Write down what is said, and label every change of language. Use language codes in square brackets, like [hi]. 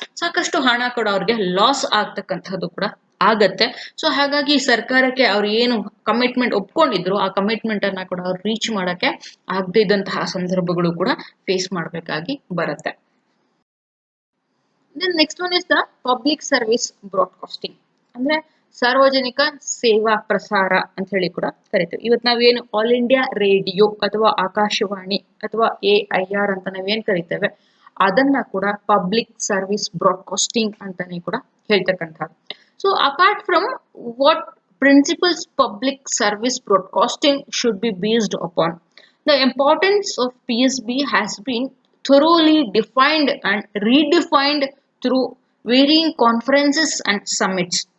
[kn] ಸಾಕಷ್ಟು ಹಣ ಕೂಡ ಅವ್ರಿಗೆ ಲಾಸ್ ಆಗ್ತಕ್ಕಂಥದ್ದು ಕೂಡ ಆಗತ್ತೆ. ಸೊ ಹಾಗಾಗಿ ಸರ್ಕಾರಕ್ಕೆ ಅವ್ರು ಏನು ಕಮಿಟ್ಮೆಂಟ್ ಒಪ್ಕೊಂಡಿದ್ರು ಆ ಕಮಿಟ್ಮೆಂಟ್ ಅನ್ನ ಕೂಡ ಅವ್ರು ರೀಚ್ ಮಾಡಕ್ಕೆ ಆಗದೇ ಇದ್ದಂತಹ ಸಂದರ್ಭಗಳು ಕೂಡ ಫೇಸ್ ಮಾಡ್ಬೇಕಾಗಿ ಬರುತ್ತೆ. [en] Then next one is the public service broadcasting. [kn] ಅಂದ್ರೆ ಸಾರ್ವಜನಿಕ ಸೇವಾ ಪ್ರಸಾರ ಅಂತ ಹೇಳಿ ಕೂಡ ಕರಿತೀವಿ. ಇವತ್ತು ನಾವೇನು ಆಲ್ ಇಂಡಿಯಾ ರೇಡಿಯೋ ಅಥವಾ ಆಕಾಶವಾಣಿ ಅಥವಾ AIR ಅಂತ ನಾವೇನ್ ಕರಿತೇವೆ ಅದನ್ನ ಕೂಡ ಪಬ್ಲಿಕ್ ಸರ್ವಿಸ್ ಬ್ರಾಡ್ಕಾಸ್ಟಿಂಗ್ ಅಂತಾನೆ ಕೂಡ ಹೇಳ್ತಕ್ಕಂಥದ್ದು. [en] So apart from what principles public service broadcasting should be based upon, the importance of PSB has been thoroughly defined and redefined through varying conferences and summits.